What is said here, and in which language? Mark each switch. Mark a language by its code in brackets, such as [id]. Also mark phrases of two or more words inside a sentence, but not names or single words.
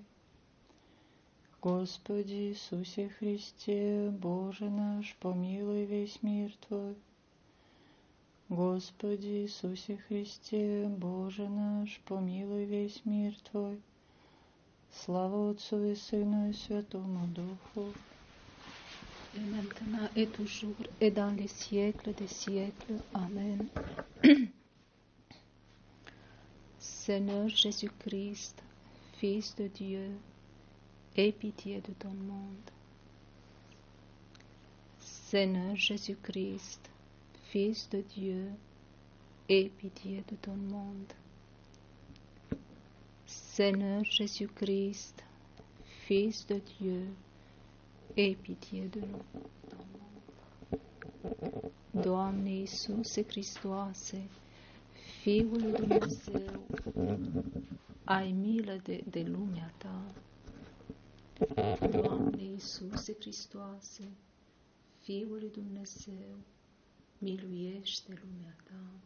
[ru] Господи Иисусе Христе, Боже наш, помилуй весь мир Твой. Господи Иисусе Христе, Боже наш, помилуй весь мир Твой. Слава Отцу и Сыну и Святому Духу. [fr] Et maintenant et toujours et dans les siècles des siècles. Amen. Seigneur Jésus-Christ, Fils de Dieu, aie pitié de ton monde. Seigneur Jésus-Christ, Fils de Dieu, aie pitié de ton monde. Seigneur Jésus-Christ, Fils de Dieu, aie pitié de nous. [ro] Doamne Iisuse Hristoase, Fiul lui Dumnezeu, ai milă de lumea Ta. Doamne Iisuse Hristoase, Fiul lui Dumnezeu, miluiește lumea Ta.